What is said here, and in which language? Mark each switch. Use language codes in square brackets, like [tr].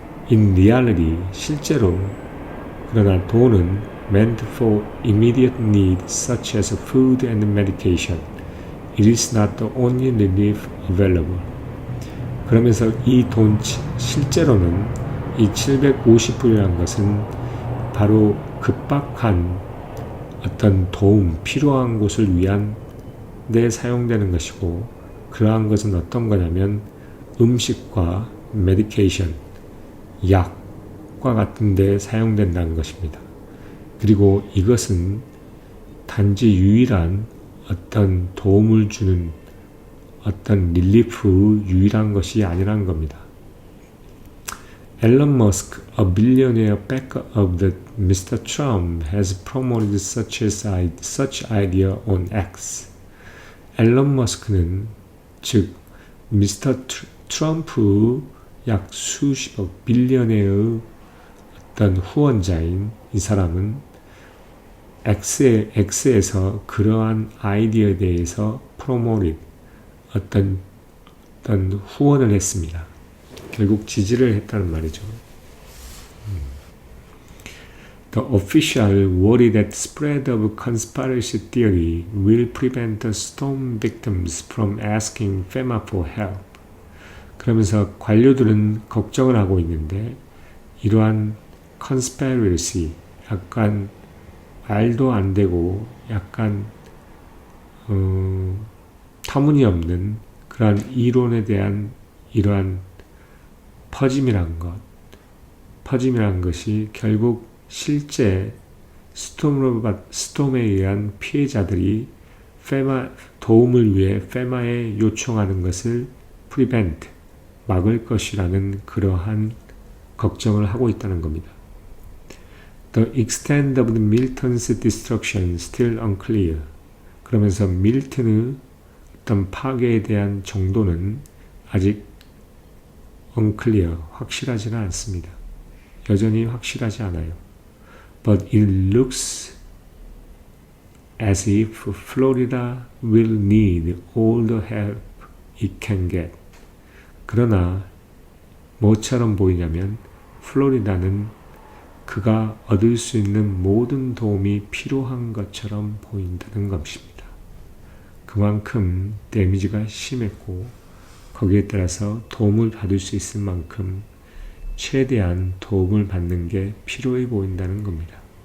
[en] In reality, [ko] 실제로 그러나 돈은 [en] meant for immediate needs such as food and medication. It is not the only relief available. [ko] 그러면서 이 돈 실제로는 이 750불이라는 것은 바로 급박한 어떤 도움, 필요한 곳을 위한 데 사용되는 것이고, 그러한 것은 어떤 거냐면 음식과 메디케이션, 약과 같은 데 사용된다는 것입니다. 그리고 이것은 단지 유일한 어떤 도움을 주는 어떤 릴리프 유일한 것이 아니라는 겁니다. [en] Elon Musk, a billionaire backer of the Mr. Trump, has promoted such idea on X. [ko] 앨런 머스크는 즉 미스터 트럼프 약 수십억 빌리언의 어떤 후원자인 이 사람은 X에서 그러한 아이디어에 대해서 어떤 후원을 했습니다. 결국 지지를 했다는 말이죠. [en] The official worry that spread of conspiracy theory will prevent the storm victims from asking FEMA for help. [ko] 그러면서 관료들은 걱정을 하고 있는데 이러한 conspiracy, 약간 말도 안 되고 약간 터무니없는 그러한 이론에 대한 이러한 퍼짐이란 것이 결국 실제 스톰에 의한 피해자들이 도움을 위해 페마에 요청하는 것을 막을 것이라는 그러한 걱정을 하고 있다는 겁니다. [en] The extent of the Milton's destruction still unclear. [ko] 그러면서 밀턴의 어떤 파괴에 대한 정도는 아직 unclear, 확실하지가 않습니다. 여전히 확실하지 않아요. [en] But it looks as if Florida will need all the help it can get. [ko] 그러나 뭐처럼 보이냐면 플로리다는 그가 얻을 수 있는 모든 도움이 필요한 것처럼 보인다는 것입니다. 그만큼 데미지가 심했고 거기에 따라서 도움을 받을 수 있을 만큼 최대한 도움을 받는 게 필요해 보인다는 겁니다.